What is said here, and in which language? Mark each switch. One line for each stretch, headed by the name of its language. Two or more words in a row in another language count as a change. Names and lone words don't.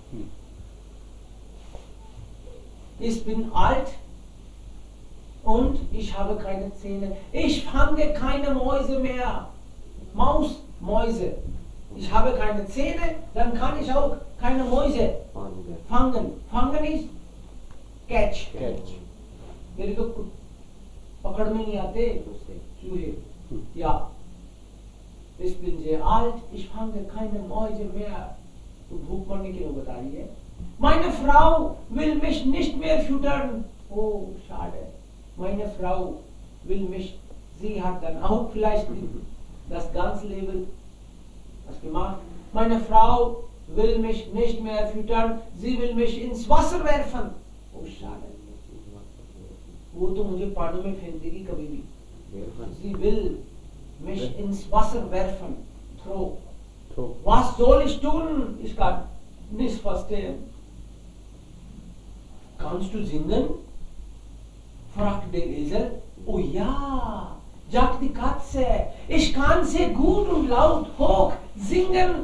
German: Ich bin alt und ich habe keine Zähne. Ich fange keine Mäuse mehr. Mäuse. Ich habe keine Zähne, dann kann ich auch keine Mäuse fangen. Fangen ist catch.
Hindi: मेरे को पकड़ में नहीं आते चूहे.
German: Ja. Ich bin sehr alt, ich fange keine Mäuse mehr.
Hindi: Und भूख मरने की वो बता रही है.
German: Meine Frau will mich nicht mehr füttern. Oh, schade. Meine Frau will mich, sie hat dann auch vielleicht das ganze Leben was gemacht. Meine Frau will mich nicht mehr füttern, sie will mich ins Wasser werfen. Oh, schade.
Hindi: वो तो मुझे पानी में फेंक देगी कभी भी.
German: Sie will mich ins Wasser werfen. Throw. Was soll ich tun? Ich kann nicht verstehen. Kannst du singen? Fragt der Esel. Oh ja, sagt die Katze, ich kann sehr gut und laut hoch singen.